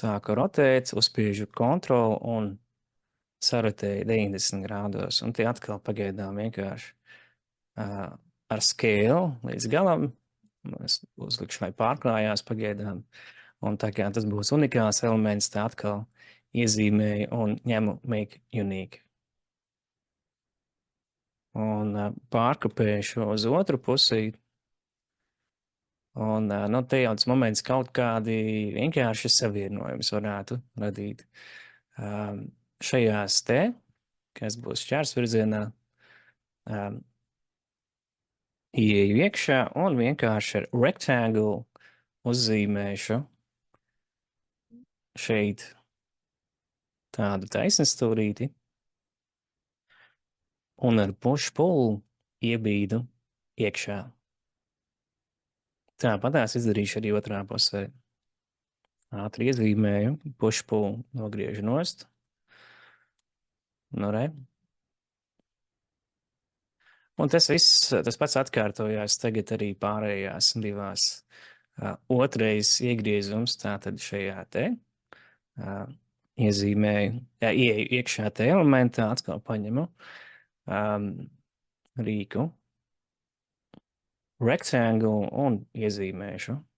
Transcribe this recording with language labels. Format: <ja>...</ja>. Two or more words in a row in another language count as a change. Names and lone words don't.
<lv>Sāku rotēt, uzspiežu kontrolu un sarotēja 90 grādos, un tie atkal pagaidām vienkārši ar skēlu līdz galam. Es uzlikšu, lai pārklājās pagaidām. Un tā kā tas būs unikāls elements, tā atkal iezīmēju un ņemu</lv> <en>make unique.</en> <lv>Un pārkopēšu uz otru pusi. Un nu, te jau tas moments kaut kādi vienkārši savienojums varētu radīt. Šajās te, kas būs šķērsvirzienā, ieeju iekšā un vienkārši ar rectangle uzzīmēšu šeit tādu taisnstūrīti un ar push-pull iebīdu iekšā. Tāpatās izdarīšu arī otrā pusē. Ātri iezīmēju, push-pull nogriežu nost. Nu, re. Un tas viss, tas pats atkārtojās tagad arī pārējās divās. Otrais iegriezums tātad šajā te. Iezīmēju, ieeju iekšā te elementā, atkal paņemu rīku, rectangle un iezīmēšu.</lv>